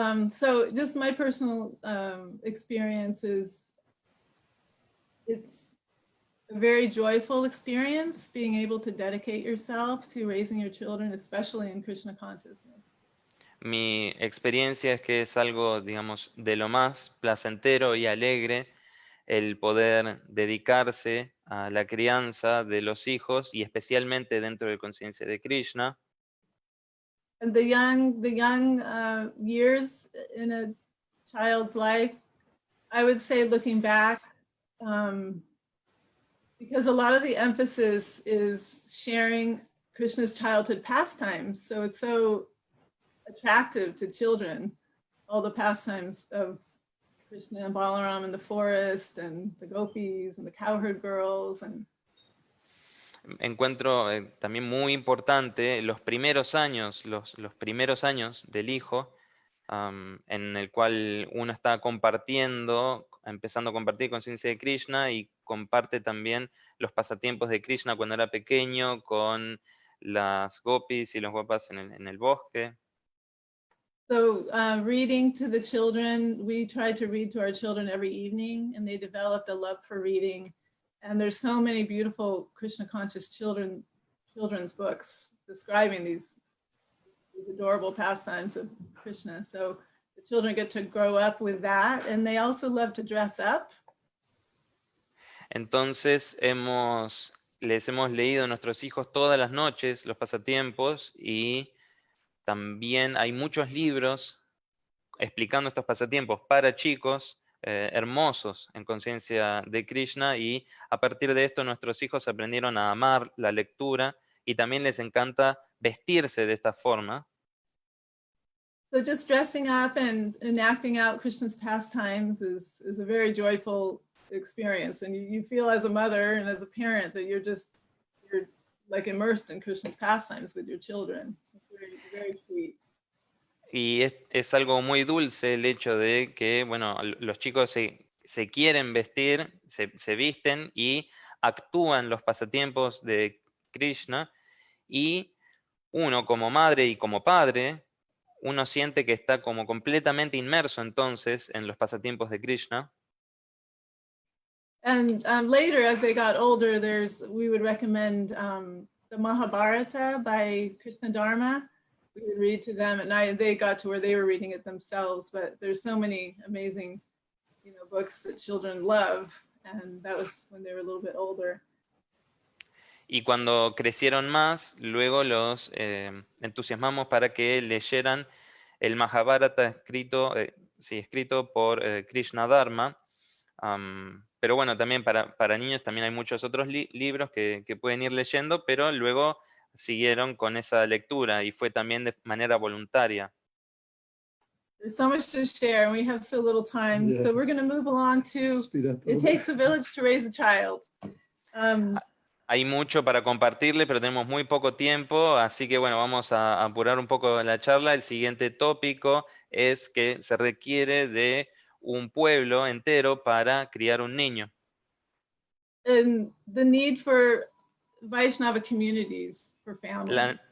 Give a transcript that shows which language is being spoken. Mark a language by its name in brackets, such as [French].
[English] So just my personal experience is it's a very joyful experience being able to dedicate yourself to raising your children, especially in Krishna consciousness. [Spanish] Mi experiencia es que es algo, digamos, de lo más placentero y alegre el poder dedicarse a la crianza de los hijos y especialmente dentro de conciencia de Krishna. [English] And the young years in a child's life, I would say looking back, because a lot of the emphasis is sharing Krishna's childhood pastimes. So it's so attractive to children, all the pastimes of Krishna and Balaram in the forest and the gopis and the cowherd girls. And [Spanish] encuentro también muy importante los primeros años del hijo, en el cual uno está empezando a compartir conciencia de Krishna y comparte también los pasatiempos de Krishna cuando era pequeño con las gopis y los gopas en el bosque. [English] So reading to the children, we tried to read to our children every evening, and they developed a love for reading. And there's so many beautiful Krishna conscious children's books describing these adorable pastimes of Krishna. So the children get to grow up with that, and they also love to dress up. [Spanish] Entonces les hemos leído a nuestros hijos todas las noches los pasatiempos y también hay muchos libros explicando estos pasatiempos para chicos, hermosos en conciencia de Krishna, y a partir de esto nuestros hijos aprendieron a amar la lectura y también les encanta vestirse de esta forma. [English] So just dressing up and acting out Krishna's pastimes is a very joyful experience. And you feel as a mother and as a parent that you're like immersed in Krishna's pastimes with your children. It's very, very sweet. [Spanish] Y es algo muy dulce el hecho de que, bueno, los chicos se quieren vestir, se visten y actúan los pasatiempos de Krishna, y uno como madre y como padre, uno siente que está como completamente inmerso entonces en los pasatiempos de Krishna. [English] And later, as they got older, we would recommend the Mahabharata by Krishna Dharma. We would read to them at night. They got to where they were reading it themselves, but there's so many amazing, books that children love, and that was when they were a little bit older. [Spanish] Y cuando crecieron más, luego los entusiasmamos para que leyeran el Mahabharata escrito por Krishna Dharma. Pero bueno, también para niños también hay muchos otros libros que pueden ir leyendo, pero luego siguieron con esa lectura y fue también de manera voluntaria. [English] There's so much to share and we have so little time. Yeah. So we're going to move along to, Speed up a it little takes bit. a village to raise a child. [Spanish] Hay mucho para compartirle, pero tenemos muy poco tiempo, así que bueno, vamos a apurar un poco la charla. El siguiente tópico es que se requiere de un pueblo entero para criar un niño. [English] And the need for Vaishnava communities for families.